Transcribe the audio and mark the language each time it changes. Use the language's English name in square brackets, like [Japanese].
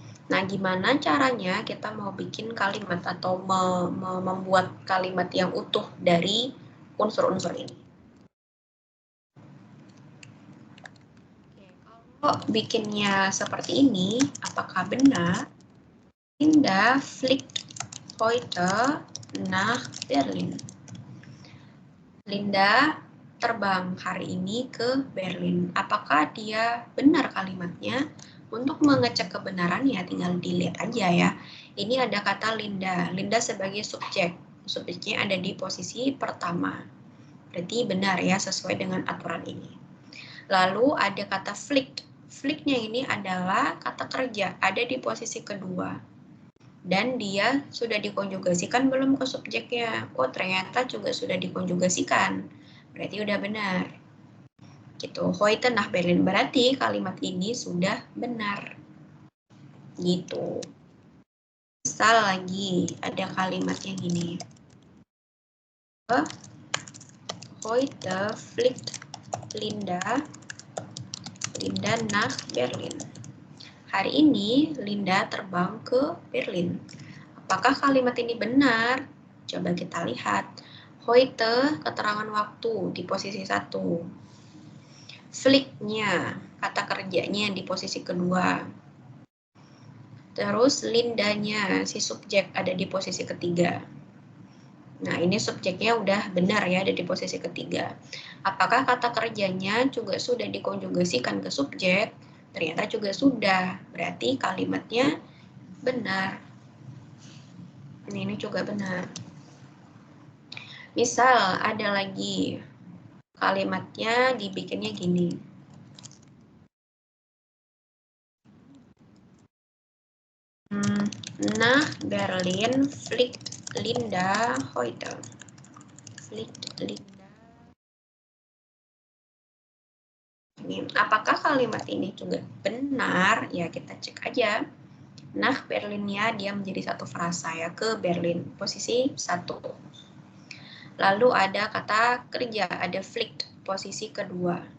[Indonesian] Nah, gimana caranya kita mau bikin kalimat atau membuat kalimat yang utuh dari unsur-unsur ini? Oke, kalau bikinnya seperti ini, apakah benar? [German] Linda fliegt heute nach Berlin. [Indonesian] Linda terbang hari ini ke Berlin. Apakah dia benar kalimatnya? Untuk mengecek kebenarannya tinggal dilihat aja ya. Ini ada kata Linda. Linda sebagai subjek. Subjeknya ada di posisi pertama. Berarti benar ya sesuai dengan aturan ini. Lalu ada kata fliegt. Fliegt-nya ini adalah kata kerja. Ada di posisi kedua. Dan dia sudah dikonjugasikan belum ke subjeknya? Oh, ternyata juga sudah dikonjugasikan. Berarti udah benar. Gitu. [German] Heute nach Berlin, [Indonesian] berarti kalimat ini sudah benar. Gitu. Misal lagi ada kalimat yang gini. [German] Heute fliegt Linda nach Berlin. [Indonesian] Hari ini Linda terbang ke Berlin. Apakah kalimat ini benar? Coba kita lihat. Heute, keterangan waktu di posisi 1. Fliegt-nya, kata kerjanya di posisi kedua. Terus Lindanya, si subjek ada di posisi ketiga. Nah, ini subjeknya udah benar ya, ada di posisi ketiga. Apakah kata kerjanya juga sudah dikonjugasikan ke subjek? Ternyata juga sudah. Berarti kalimatnya benar. Ini juga benar. Misal ada lagi kalimatnya dibikinnya gini. [German] Nach Berlin fliegt Linda heute. Fliegt Linda. [Indonesian] Ini, apakah kalimat ini juga benar? Ya, kita cek aja. Nach Berlinnya dia menjadi satu frasa ya, ke Berlin, posisi 1. Lalu ada kata kerja, ada fliegt, posisi kedua.